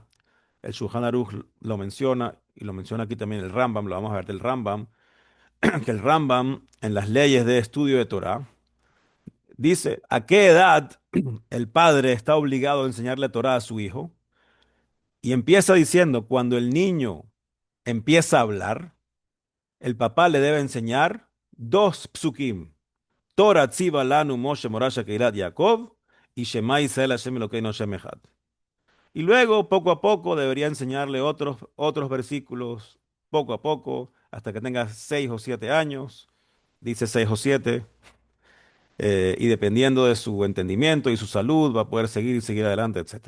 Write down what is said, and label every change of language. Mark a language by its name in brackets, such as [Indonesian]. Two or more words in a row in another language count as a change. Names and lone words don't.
[Spanish] El Shulchan Aruch lo menciona, y lo menciona aquí también el Rambam, lo vamos a ver del Rambam, que el Rambam, en las leyes de estudio de Torah, dice a qué edad el padre está obligado a enseñarle Torah a su hijo, y empieza diciendo, cuando el niño empieza a hablar, el papá le debe enseñar dos psukim, [Hebrew] תורה צוה לנו משה מורשה קהלת יעקב, [Spanish] y [Hebrew] שמע ישראל השם אלקינו השם אחד. [Spanish] Y luego, poco a poco, debería enseñarle otros versículos, poco a poco, hasta que tenga 6 o 7 años, dice 6 o 7, y dependiendo de su entendimiento y su salud, va a poder seguir adelante, etcétera.